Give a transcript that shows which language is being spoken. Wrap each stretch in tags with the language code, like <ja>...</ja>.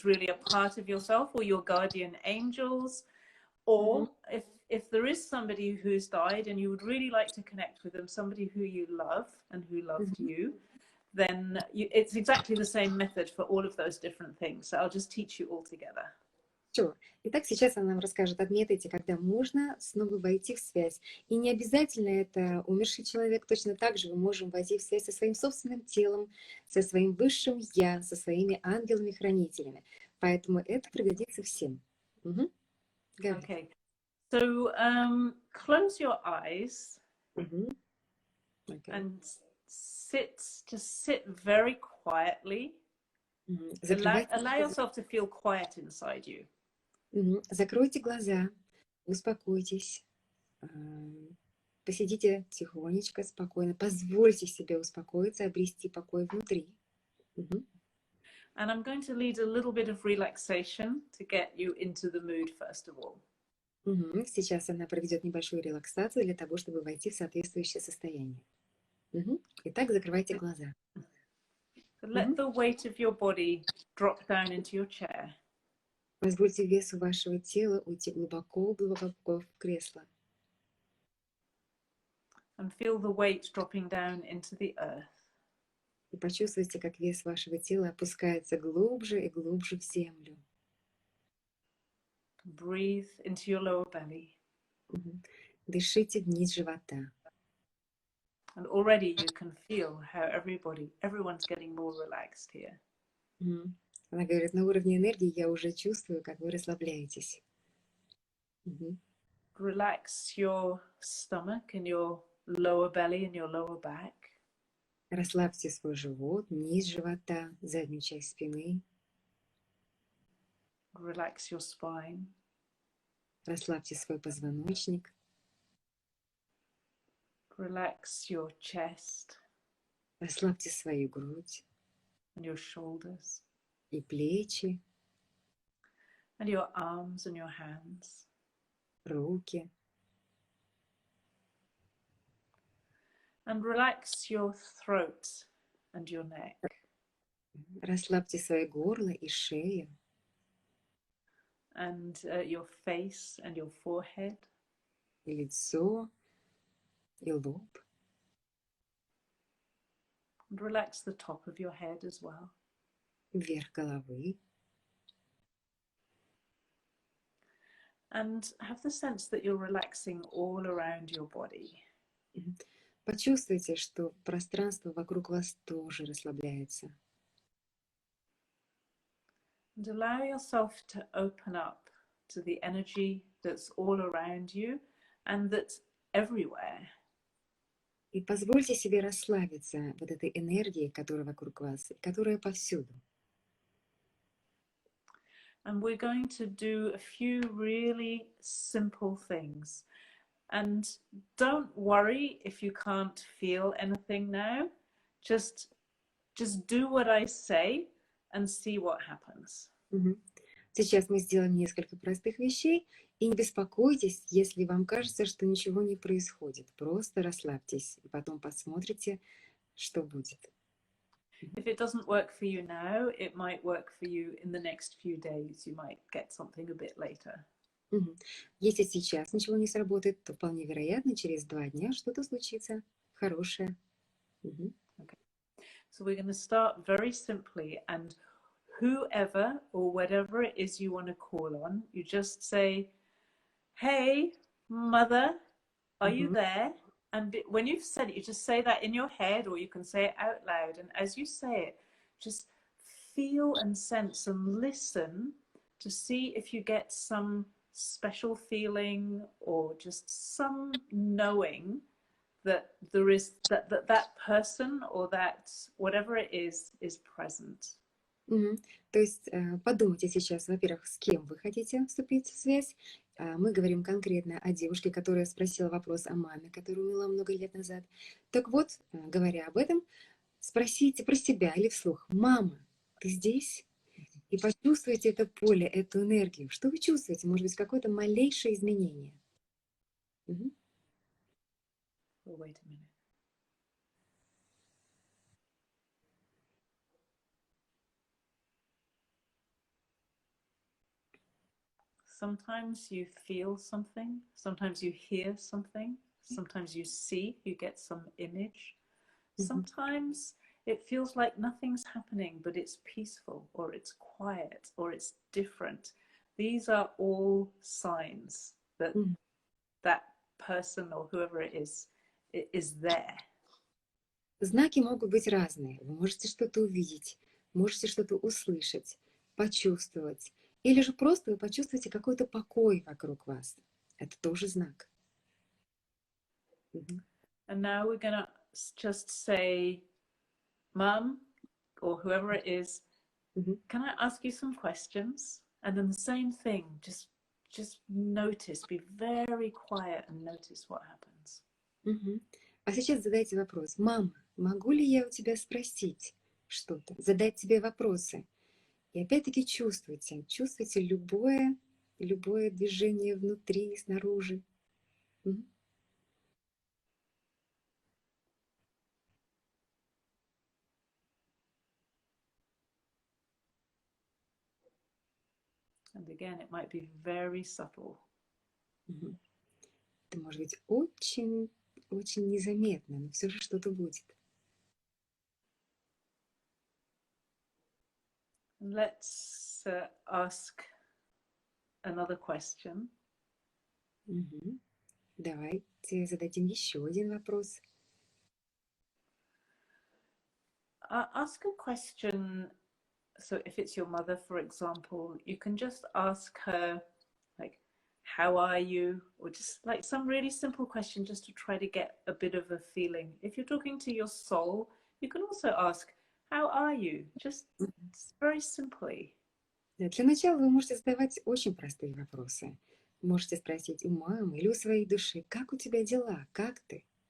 <en>is really a part of yourself, or your guardian angels. Мгм. Or if there is somebody who's died and you would really like to connect with them, somebody who you love and who loved Мгм. you, then it's exactly the same method for all of those different things. So I'll just teach you all together.</en> <ru>Всё. Итак, сейчас она нам расскажет о методе, когда можно снова войти в связь. И не обязательно это умерший человек, точно так же мы можем войти в связь со своим собственным телом, со своим высшим я, со своими ангелами-хранителями. Поэтому это пригодится всем. Мгм. Говори.</ru> <en>Okay. So close your eyes</en> <ru>Мгм. Окей.</ru> <en>and sit very quietly. Мгм. Allow yourself to feel quiet inside you.</en> <ru>Закройте глаза, успокойтесь, посидите тихонечко, спокойно, позвольте себе успокоиться, обрести покой внутри. Мгм.</ru> <en>And I'm going to lead a little bit of relaxation to get you into the mood, first of all. Мгм.</en> <ru>Сейчас она проведет небольшую релаксацию для того, чтобы войти в соответствующее состояние. Мгм. Итак, закрывайте глаза.</ru> <en>Let Мгм. the weight of your body drop down into your chair.</en> <ru>Позвольте весу вашего тела уйти глубоко-глубоко в кресло.</ru> <en>And feel the weight dropping down into the earth.</en> <ru>И почувствуйте, как вес вашего тела опускается глубже и глубже в землю.</ru> <en>Breathe into your lower belly.</en> <ru>Мгм. Дышите вниз живота.</ru> <en>And already you can feel how everyone's getting more relaxed here. Мгм.</en> <ru>Она говорит, на уровне энергии я уже чувствую, как вы расслабляетесь. Мгм.</ru> <en>Relax your stomach and your lower belly and your lower back.</en> <ru>Расслабьте свой живот, низ живота, заднюю часть спины.</ru> <en>Relax your spine.</en> <ru>Расслабьте свой позвоночник.</ru> <en>Relax your chest</en> <ru>Расслабьте свою грудь</ru> <en>and your shoulders</en> <ru>и плечи,</ru> <en>and your arms and your hands.</en> <ru>руки.</ru> <en>And relax your throat and your neck.</en> <ru>Расслабьте свое горло и шею,</ru> <en>And your face and your forehead.</en> <ru>и лицо, и лоб.</ru> <en>And relax the top of your head as well.</en> <ru>Вверх головы.</ru> <en>And have the sense that you're relaxing all around your body.</en> <ru>Почувствуйте, что пространство вокруг вас тоже расслабляется.</ru> <en>And allow yourself to open up to the energy that's all around you and that's everywhere.</en> <ru>И позвольте себе расслабиться вот этой энергии, которая вокруг вас, которая повсюду.</ru> <en>And we're going to do a few really simple things. And don't worry if you can't feel anything now. Just do what I say and see what happens.</en> <ru>Сейчас мы сделаем несколько простых вещей, и не беспокойтесь, если вам кажется, что ничего не происходит. Просто расслабьтесь, и потом посмотрите, что будет.</ru> <en>If it doesn't work for you now, it might work for you in the next few days. You might get something a bit later.</en> <ru>Если сейчас ничего не сработает, то вполне вероятно, через 2 дня что-то случится хорошее.</ru> <en>Okay. So we're going to start very simply, and whoever or whatever it is you want to call on, you just say, "Hey, mother, are you there?" And when you've said it, you just say that in your head, or you can say it out loud. And as you say it, just feel and sense and listen to see if you get some special feeling or just some knowing that there is that person or that whatever it is present.</en> <ru>То есть подумайте сейчас, во-первых, с кем вы хотите вступить в связь. Мы говорим конкретно о девушке, которая спросила вопрос о маме, которая умерла много лет назад. Так вот, говоря об этом, спросите про себя или вслух: «Мама, ты здесь?» И почувствуйте это поле, эту энергию. Что вы чувствуете? Может быть, какое-то малейшее изменение.</ru> <en>Oh, wait a minute. Sometimes you feel something, sometimes you hear something, sometimes you see, you get some image. Sometimes it feels like nothing's happening, but it's peaceful, or it's quiet, or it's different. These are all signs that that person or whoever it is there.</en> <ru>Знаки могут быть разные. Вы можете что-то увидеть, можете что-то услышать, почувствовать. Или же просто вы почувствуете какой-то покой вокруг вас. Это тоже знак.</ru> <en>And now we're going to just say, Mom, or whoever it is, can I ask you some questions? And then the same thing, just notice, be very quiet and notice what happens.</en> <ru>А сейчас задайте вопрос: «Мама, могу ли я у тебя спросить что-то?» Задать тебе вопросы. И опять-таки чувствуйте любое движение внутри, снаружи.</ru> <en>And again, it might be very subtle.</en> <ru>Это может быть очень незаметно, но все же что-то будет.</ru> <en>Let's ask another question.</en> <ru>Давайте зададим еще один вопрос.</ru> <en>Ask a question. So if it's your mother, for example, you can just ask her, like, how are you? Or just like some really simple question just to try to get a bit of a feeling. If you're talking to your soul, you can also ask, how are you? Just very simply.</en> <ru>Для начала вы можете задавать очень простые вопросы. Можете спросить у мамы или у своей души: «Как у тебя дела? Как ты?»</ru>